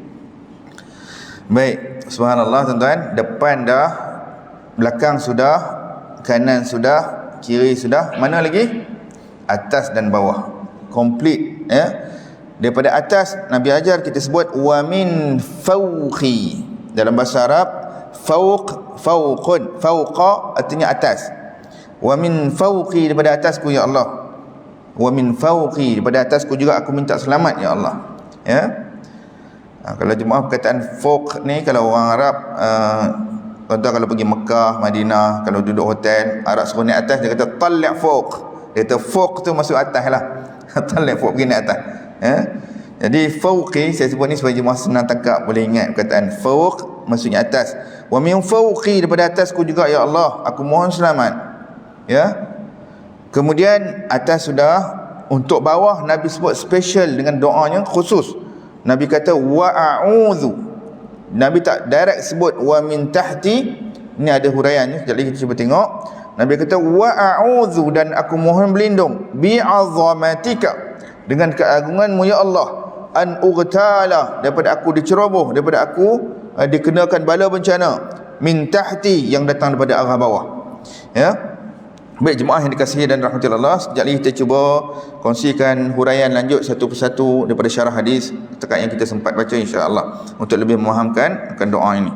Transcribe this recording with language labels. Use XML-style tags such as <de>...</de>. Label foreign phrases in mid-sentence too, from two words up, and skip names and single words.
<ms>Baik, subhanallah tuan-tuan, depan dah, belakang sudah, kanan sudah, kiri sudah, mana lagi? Atas dan bawah. Komplit, ya. Daripada atas Nabi ajar kita sebut</ms> <ar>ومن فوقي.</ar> <ms>Dalam bahasa Arab</ms> <ar>فوق، فوقٌ، فوقَ</ar> <ms>artinya atas.</ms> <ar>ومن فوقي,</ar> <ms>daripada atasku ya Allah.</ms> <ar>ومن فوقي,</ar> <ms>daripada atasku juga aku minta selamat ya Allah. Ya. Kalau jemaah perkataan fawq ni, kalau orang Arab contoh kalau pergi Mekah, Madinah, kalau duduk hotel, Arab suruh naik atas, dia kata</ms> <ar>طلّع فوق.</ar> <ms>Dia kata fawq tu masuk atas lah.</ms> <ar>طلّع فوق,</ar> <ms>pergi naik atas. Ya? Jadi fawqi, saya sebut ni supaya jemaah senang tangkap, boleh ingat perkataan fawq maksudnya atas.</ms> <ar>ومن فوقي,</ar> <ms>daripada atasku juga ya Allah, aku mohon selamat. Ya. Kemudian atas sudah, untuk bawah Nabi sebut special dengan doanya khusus. Nabi kata</ms> <ar>وأعوذ.</ar> <ms>Nabi tak direct sebut</ms> <ar>ومن تحتي.</ar> <ms>Ini ada huraiannya, sekejap lagi kita cuba tengok. Nabi kata</ms> <ar>وأعوذ,</ar> <ms>dan aku mohon berlindung</ms> <ar>بعظمتك,</ar> <ms>dengan keagunganmu ya Allah,</ms> <ar>أن أغتال,</ar> <ms>daripada aku diceroboh, daripada aku dikenakan bala bencana,</ms> <ar>من تحتي,</ar> <ms>yang datang daripada arah bawah. Ya. Baik jemaah yang dikasihi dan rahmati Allah, sekejap lagi kita cuba kongsikan huraian lanjut satu persatu daripada syarah hadis setakat yang kita sempat baca insya-Allah, untuk lebih memahamkan akan doa ini.</ms>